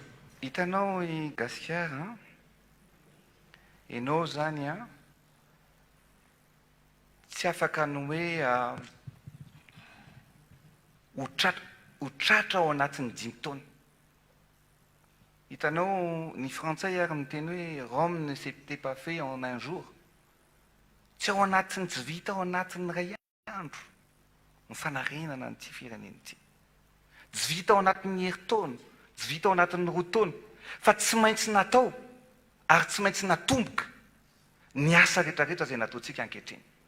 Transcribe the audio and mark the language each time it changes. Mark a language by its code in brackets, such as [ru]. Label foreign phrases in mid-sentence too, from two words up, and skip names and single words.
[mg] hitanao i gasikara ianao zany tsy afaka ny hoe ho tratra ao anatin'ny 5 taona hitanao ny frantsay ary miteny hoe [fr] Rome ne s'était pas fait en un jour [mg] tsy ao anatin'ny tsy vita ao anatin'ny ray andro ny fanarenana nyty firenena ity tsy vita ao anatin'ny herintaona tsy vita ao anatin'ny 2 taona fa tsy maintsy natao ary tsy maintsy natomboka ny asa rehetrarehetra zay nataotsika ankehitriny